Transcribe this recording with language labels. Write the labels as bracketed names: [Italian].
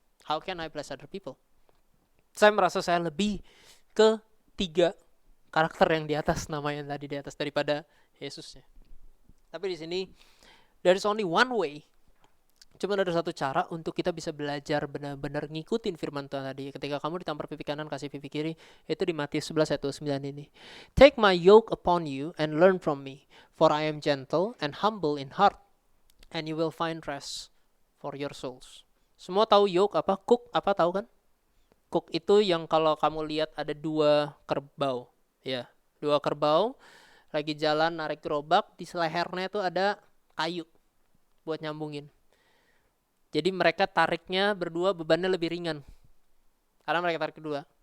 [English] how can I bless other people? [Indonesian] Saya merasa saya lebih ke 3 karakter yang di atas, nama yang tadi di atas, daripada Yesusnya. Tapi di sini [English] there is only one way. [Indonesian] Cuma ada satu cara untuk kita bisa belajar benar-benar ngikutin firman Tuhan tadi. Ketika kamu ditampar pipi kanan, kasih pipi kiri. Itu di Matius 11 ayat 29 ini. [English] Take my yoke upon you and learn from me. For I am gentle and humble in heart. And you will find rest for your souls. [Indonesian] Semua tahu yoke apa? Cook apa tahu kan? Cook itu yang kalau kamu lihat ada 2 kerbau. Ya, 2 kerbau lagi jalan narik gerobak, di lehernya itu ada kayu buat nyambungin. Jadi mereka tariknya berdua, bebannya lebih ringan karena mereka tarik kedua.